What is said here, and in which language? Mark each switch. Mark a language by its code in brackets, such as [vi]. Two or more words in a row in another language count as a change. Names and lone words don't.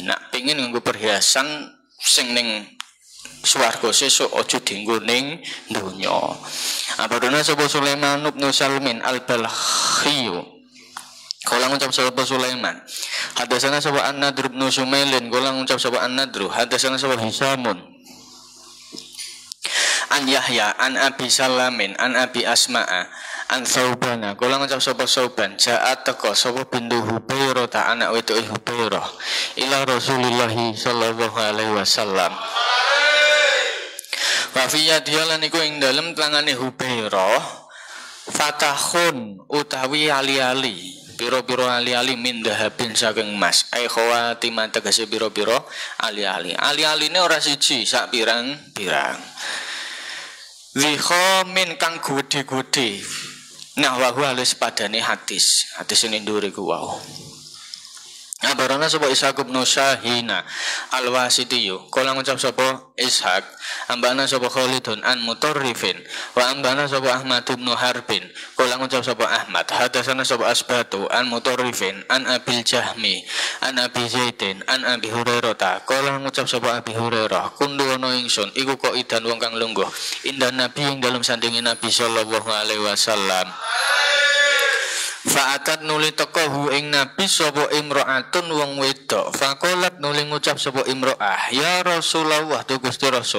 [jv] Nak pengin nganggo perhiasan sing ning swarga sesuk aja dienggo ning donya. Abadana sapa Sulaiman bin Salmin al-Balkhi. Kala ngucap sapa Sulaiman. Hadasana sapa An-Nadr bin Sumailin. Kala ngucap sapa An-Nadr. Hadasana sapa Hisamun. [ar] An Yahya an Abi Salamin an Abi Asma'a an Saubana. [jv] Kala ngucap sapa Sauban. Ja'at teko sapa bintu Hubairah ta anak wedok Hubairah [ar] ila Rasulillah sallallahu alaihi wasallam. [jv] Wafiyah dia lan iku ing dalem tangane Hubairah fatahun utawi ali-ali piro-piro ali-ali [ar] min dahabin [jv] saking emas. [ar] Ai khawatimah [jv] tegese piro-piro ali-ali. Ali-aline ora siji sak pirang-pirang. Zikhamin kang gede-gede. Nah [ar] wa huwa [jv] padane hadis. Hadis ini ndure ku wau. Abarana sapa Ishaq bin Syahina al-Wasitiyu. Kala ngucap sapa Ishaq, ambana sapa Khalidun an Mutarrifin, [ar] wa ambana [jv] sapa Ahmad bin Harbin. Kala ngucap sapa Ahmad, hadasana sapa Asbatu an Mutarrifin an Abil Jahmi, an Abi Zaidin, an Abi Hurairah. Kala ngucap sapa Abi Hurairah, [ar] kundu ana [jv] ingsun iku kok idan wong kang lungguh indah Nabi ing dalem sandinge Nabi [ar] sallallahu alaihi wasallam. [jv] Fa'atat nuli teko hu ing Nabi sapa imra'atun wong wedok. Faqalat nuli ngucap sapa imra'ah, [ar] ya Rasulullah [jv] tu Gusti Rasul.